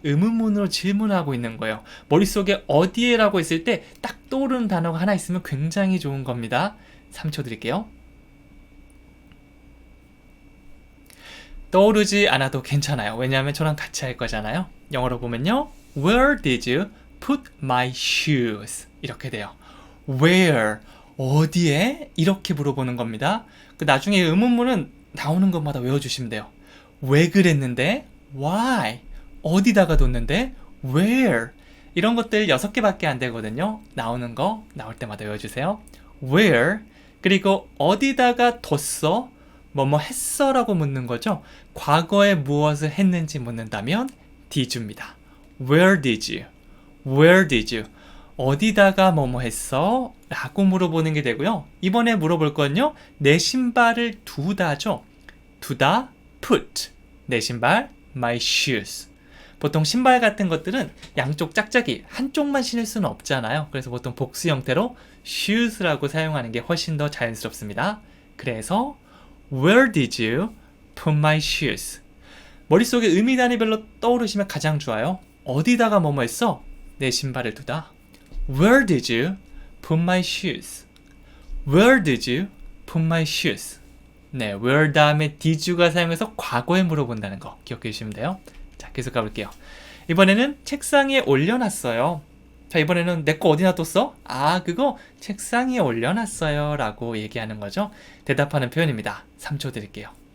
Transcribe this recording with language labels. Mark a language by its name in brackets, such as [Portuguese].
[Korean] 의문문으로 질문을 하고 있는 거예요. 머릿속에 어디에 라고 했을 때 딱 떠오르는 단어가 하나 있으면 굉장히 좋은 겁니다. 3초 드릴게요. 떠오르지 않아도 괜찮아요. 왜냐하면 저랑 같이 할 거잖아요. 영어로 보면요. [English] Where did you put my shoes? [Korean] 이렇게 돼요. Where? 어디에? 이렇게 물어보는 겁니다. 나중에 의문문은 나오는 것마다 외워주시면 돼요. 왜 그랬는데? Why? 어디다가 뒀는데? Where? 이런 것들 6개밖에 안 되거든요. 나오는 거 나올 때마다 외워주세요. Where? 그리고 어디다가 뒀어? 뭐뭐 했어? 라고 묻는 거죠. 과거에 무엇을 했는지 묻는다면 did입니다. [English] Where did you? Where did you? [Korean] 어디다가 뭐뭐 했어? 라고 물어보는 게 되고요. 이번에 물어볼 건요. 내 신발을 두다죠. 두다, put. 내 신발, my shoes. 보통 신발 같은 것들은 양쪽 짝짝이 한쪽만 신을 수는 없잖아요. 그래서 보통 복수 형태로 shoes라고 사용하는 게 훨씬 더 자연스럽습니다. 그래서 [English] Where did you put my shoes? [Korean] 머릿속에 의미 단위별로 떠오르시면 가장 좋아요. 어디다가 뭐뭐 했어? 내 신발을 두다. [English] Where did you put my shoes? Where did you put my shoes? [Korean] 네, where 다음에 did가 사용해서 과거에 물어본다는 거 기억해 주시면 돼요. 자, 계속 가볼게요. 이번에는 책상 위에 올려놨어요. 자, 이번에는 내 거 어디 놔뒀어? 그거 책상 위에 올려놨어요 라고 얘기하는 거죠. 대답하는 표현입니다. 3초 드릴게요.